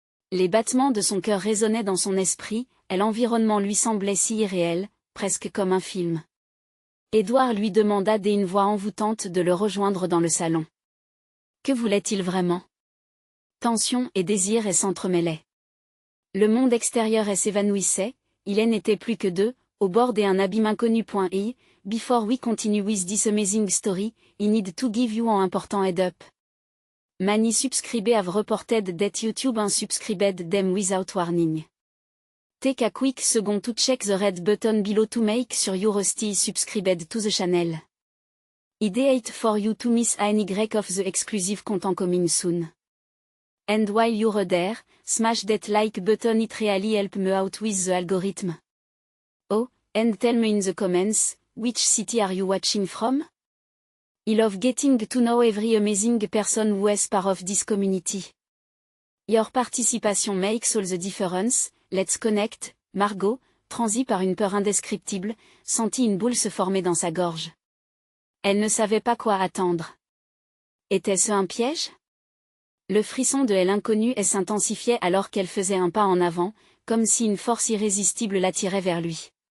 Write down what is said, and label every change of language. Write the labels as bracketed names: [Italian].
[French] Les battements de son cœur résonnaient dans son esprit, et l'environnement lui semblait si irréel, presque comme un film. Édouard lui demanda d'une voix envoûtante de le rejoindre dans le salon. Que voulait-il vraiment? Tension et désir s'entremêlaient. Le monde extérieur s'évanouissait, il n'était plus que deux, au bord d'un abîme inconnu. [English] Before we continue with this amazing story, I need to give you an important head up. Many subscribers have reported that YouTube unsubscribed them without warning. Take a quick second to check the red button below to make sure you're still subscribed to the channel. Ideate for you to miss any of the exclusive content coming soon. And while you're there, smash that like button, it really help me out with the algorithm. Oh, and tell me in the comments, which city are you watching from? I love getting to know every amazing person who is part of this community. Your participation makes all the difference. Let's connect. [French] Margot, transie par une peur indescriptible, sentit une boule se former dans sa gorge. Elle ne savait pas quoi attendre. Était-ce un piège? Le frisson de l'inconnu s'intensifiait alors qu'elle faisait un pas en avant, comme si une force irrésistible l'attirait vers lui.